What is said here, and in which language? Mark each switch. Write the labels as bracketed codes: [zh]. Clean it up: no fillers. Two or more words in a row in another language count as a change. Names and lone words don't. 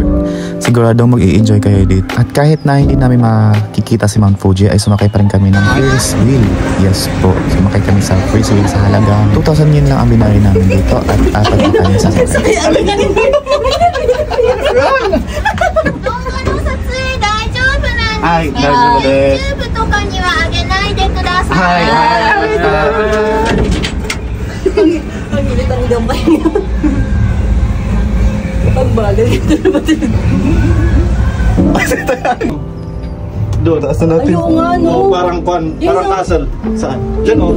[tl] Siguradong mag-i-enjoy kayo dito. At kahit na hindi namin makikita si Mount Fuji ay sumakay pa rin kami ng [en] Ferris wheel. [tl] Yes po, sumakay kami sa [en] Ferris wheel [tl] sa halagang 2,000 yen lang ang binayad namin dito at apat na kami sasakay. Ay, [ja] 大丈夫です. YouTube とかにはあげないでください。 [tl] Doon, taas na natin. Ayaw nga, no? Oh, parang castle. Saan? Diyan, oh.